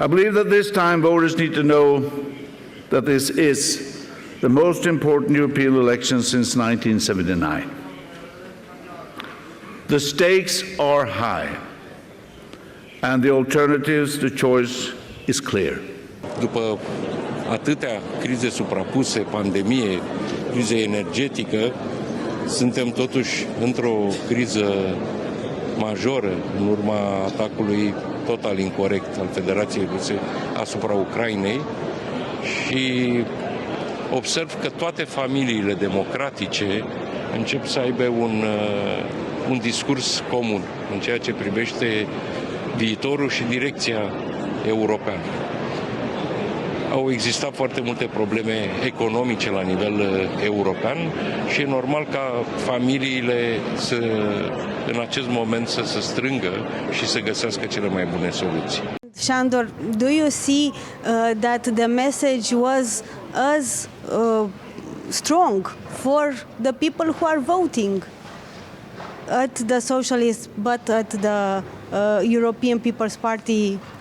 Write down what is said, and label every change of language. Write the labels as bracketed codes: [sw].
[en] I believe that this time voters need to know that this is the most important European election since 1979. The stakes are high, and the alternatives, the choice is clear. [ro] După atâtea crize suprapuse, pandemie, crize energetică, suntem totuși într-o criză majoră în urma atacului total incorect al Federației Ruse asupra Ucrainei și observ că toate familiile democratice încep să aibă un discurs comun în ceea ce privește viitorul și direcția europeană. Au existat foarte multe probleme economice la nivel european și e normal ca familiile în acest moment să se strângă și să găsească cele mai bune soluții. [en] Sandor, do you see that the message was as strong for the people who are voting at the Socialist, but at the European People's Party?